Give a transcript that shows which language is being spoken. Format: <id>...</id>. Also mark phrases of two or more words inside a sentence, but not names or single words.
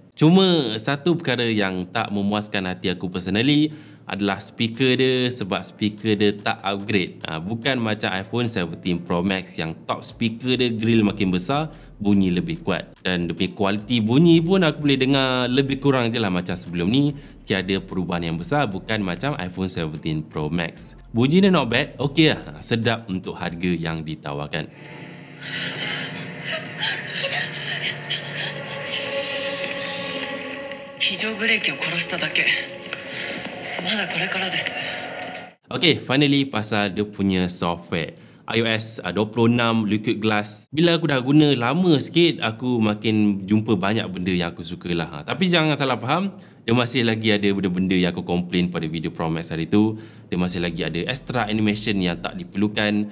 <ms>Cuma satu perkara yang tak memuaskan hati aku personally adalah speaker dia, sebab speaker dia tak upgrade. Bukan macam iPhone 17 Pro Max yang</ms> <en>top speaker</en> <ms>dia grill makin besar, bunyi lebih kuat. Dan dia punya kualiti bunyi pun aku boleh dengar lebih kurang je lah macam sebelum ni. Tiada perubahan yang besar, bukan macam iPhone 17 Pro Max. Bunyi dia</ms> <en>not bad,</en> <ms>okey lah. Sedap untuk harga yang ditawarkan.</ms> <ja>非常ブレーキを殺しただけ。まだこれからです。</ja> <en>Okay, finally</en> <ms>pasal dia punya software. iOS 26 Liquid Glass. Bila aku dah guna lama sikit, aku makin jumpa banyak benda yang aku suka lah. Tapi jangan salah faham, dia masih lagi ada benda-benda yang aku komplain pada video Pro Max hari tu. Dia masih lagi ada</ms> <en>extra animation</en> <ms>yang tak diperlukan.</ms>